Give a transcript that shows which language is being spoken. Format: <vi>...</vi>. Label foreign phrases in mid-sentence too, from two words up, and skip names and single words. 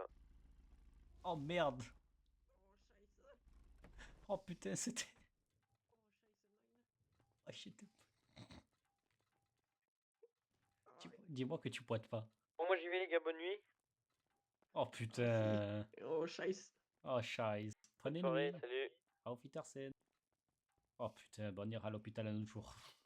<fr>oh merde. Oh putain, c'était.</fr> <en>Oh shit.</en> <fr>Dis-moi que tu poites pas. Bon moi j'y vais les gars, bonne nuit. Oh putain.</fr> <de>Oh, scheiße. Oh scheiße.</de> <fr>Bonne Prenez soirée, nuit. salut.</fr> <de>Auf Wiedersehen.</de> <fr>Oh putain, bon, on ira à l'hôpital un autre jour.</fr>